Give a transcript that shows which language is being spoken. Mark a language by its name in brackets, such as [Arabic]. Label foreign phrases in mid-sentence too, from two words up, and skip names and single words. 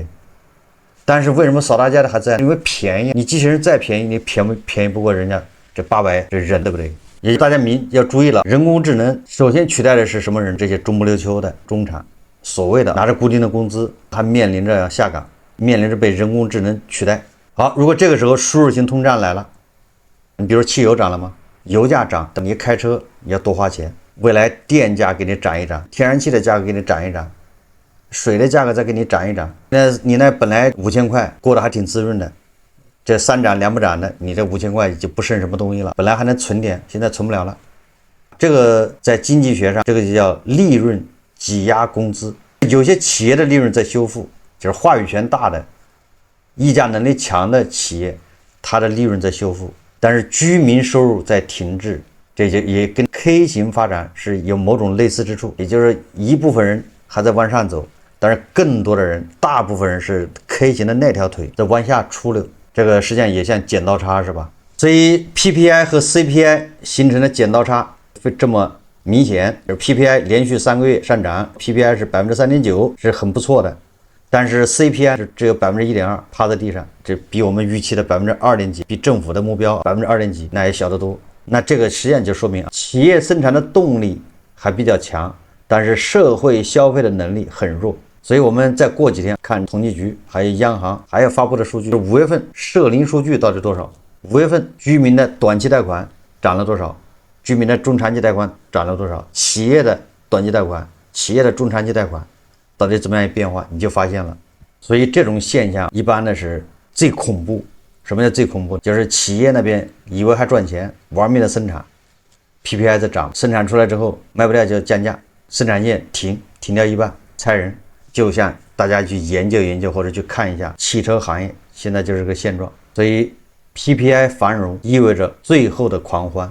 [Chinese] 但是為什麼掃大街的還在？因為便宜，你機器人再便宜，你便宜不過人家這800這人，對不對？也就大家要注意了，人工智能首先取代的是什麼人？這些中不溜秋的中產，所謂的拿着固定的工資，他面臨着下崗，面臨着被人工智能取代。好，如果這個時候輸入性通脹來了，你比如汽油漲了嗎？油價漲，等你開車你要多花錢，未來電價給你漲一漲，天然氣的價格給你漲一漲。水的價格再給你漲一漲，那你那本來5000塊過得還挺滋潤的，這3漲2不漲的，你這5000塊就不剩什麼東西了。本來還能存點，現在存不了了。這個在經濟學上，這個就叫利潤擠壓工資。有些企業的利潤在修復，就是話語權大的、議價能力強的企業，它的利潤在修復，但是居民收入在停滯。這就也跟 K 型發展是有某種類似之處，也就是一部分人還在往上走。但是更多的人，大部分人是 K 型的那條腿在往下出溜，這個實際上也像剪刀差是吧？所以 PPI 和 CPI 形成的剪刀差這麼明顯，就是 PPI 連續3個月上漲 ，PPI 是3.9%，是很不錯的，但是 CPI 是只有1.2%，趴在地上，這比我們預期的2點幾，比政府的目標2點幾那也小得多。那這個實際上就說明企業生產的動力還比較強，但是社會消費的能力很弱。所以我們再過幾天看統計局還有央行還要發布的數據，5月份社零數據到底多少？5月份居民的短期貸款漲了多少？居民的中長期貸款漲了多少？企業的短期貸款、企業的中长期貸款到底怎么樣一变化，你就发现了。所以这種现象一般的是最恐怖。什麼叫最恐怖？就是企業那邊以為還賺錢，玩命的生產 ，PPI 在漲，生產出來之後賣不掉就降價，生產線停掉一半，裁人。就像大家去研究或者去看一下汽車行業，現在就是個現狀。所以 PPI 繁榮意味着最後的狂歡。